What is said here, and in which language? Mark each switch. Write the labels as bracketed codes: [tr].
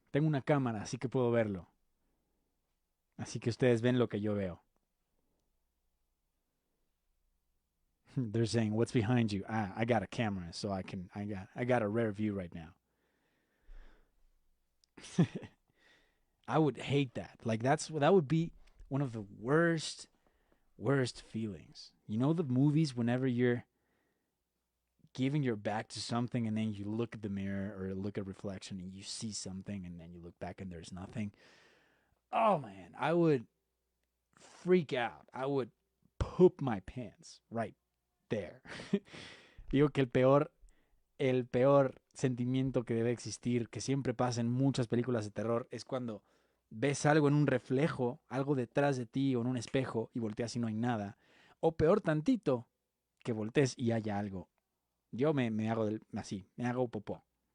[es] Tengo una cámara, así que puedo verlo. Así que ustedes ven lo que yo veo. [en] They're saying, "What's behind you?" Ah, I got a camera, so I got a rare view right now. I would hate that. Like that would be one of the worst feelings. You know the movies whenever you're giving your back to something and then you look at the mirror or look at reflection and you see something and then you look back and there's nothing. Oh man, I would freak out. I would poop my pants right there. [es] Digo que el peor sentimiento que debe existir, que siempre pasa en muchas películas de terror, es cuando ves algo en un reflejo, algo detrás de ti o en un espejo y volteas y no hay nada. O peor tantito, que voltees y haya algo. Yo me hago así, me hago popó.